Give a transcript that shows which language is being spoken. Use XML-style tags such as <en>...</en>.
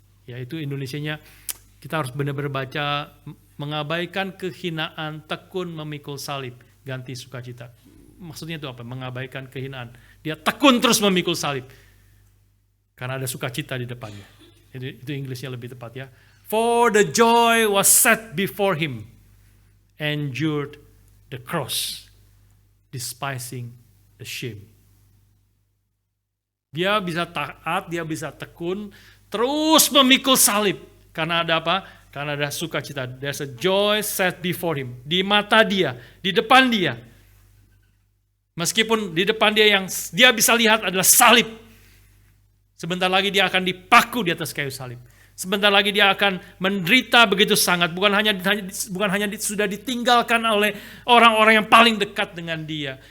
<id>Yaitu Indonesianya, kita harus benar-benar baca, mengabaikan kehinaan, tekun memikul salib, ganti sukacita. Maksudnya itu apa? Mengabaikan kehinaan. Dia tekun terus memikul salib, karena ada sukacita di depannya. Itu Inggrisnya lebih tepat ya.</id> <en>For the joy was set before Him, endured the cross, despising the shame.</en> <id>Dia bisa taat, dia bisa tekun, terus memikul salib. Karena ada apa? Karena ada sukacita.</id> <en>There's a joy set before Him.</en> <id>Di mata Dia, di depan Dia. Meskipun di depan Dia yang Dia bisa lihat adalah salib. Sebentar lagi Dia akan dipaku di atas kayu salib. Sebentar lagi Dia akan menderita begitu sangat. Bukan hanya sudah ditinggalkan oleh orang-orang yang paling dekat dengan Dia.</id>